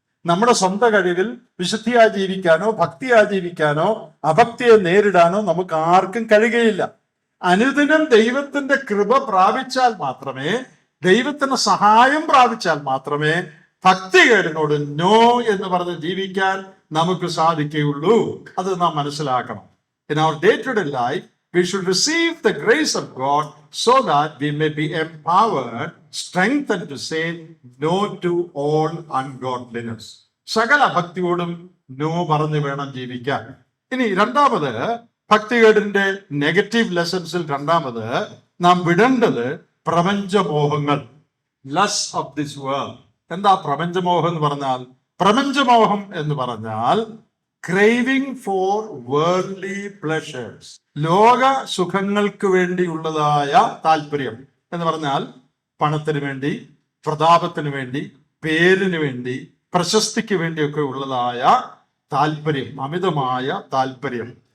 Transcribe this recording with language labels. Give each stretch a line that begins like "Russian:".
Malayalam: നമ്മുടെ സ്വന്തം കഴിവിൽ വിശുദ്ധിയായി ജീവിക്കാനോ ഭക്തിയായി ജീവിക്കാനോ അഭക്തിയെ നേരിടാനോ നമുക്ക് ആർക്കും കഴിയുകയില്ല. അനുദിനം ദൈവത്തിന്റെ കൃപ പ്രാപിച്ചാൽ മാത്രമേ, ദൈവത്തിന്റെ സഹായം പ്രാപിച്ചാൽ മാത്രമേ ഭക്തികേടിനോട് നോ എന്ന് പറഞ്ഞ് ജീവിക്കാൻ നമുക്ക് സാധിക്കുകയുള്ളൂ. അത് നാം മനസ്സിലാക്കണം.
English: In our day-to-day life, we should receive the grace of God so that we may be empowered, strengthened to say no to all ungodliness.
Malayalam: സകല ഭക്തിയോടും നോ പറഞ്ഞു വേണം ജീവിക്കാൻ. ഇനി രണ്ടാമത്, ഭക്തികേടിന്റെ നെഗറ്റീവ് ലെസൺസിൽ രണ്ടാമത് നാം വിടേണ്ടത് പ്രപഞ്ചമോഹങ്ങൾ,
English: Lust of this world.
Malayalam: എന്താ പ്രപഞ്ചമോഹം എന്ന് പറഞ്ഞാൽ? പ്രപഞ്ചമോഹം എന്ന് പറഞ്ഞാൽ
English: craving for worldly pleasures,
Malayalam: ലോക സുഖങ്ങൾക്ക് വേണ്ടിയുള്ളതായ താല്പര്യം എന്ന് പറഞ്ഞാൽ പണത്തിന് വേണ്ടി, പ്രതാപത്തിന് വേണ്ടി, പേരിന് വേണ്ടി, പ്രശസ്തിക്ക് വേണ്ടിയൊക്കെ ഉള്ളതായ താല്പര്യം, അമിതമായ താല്പര്യം.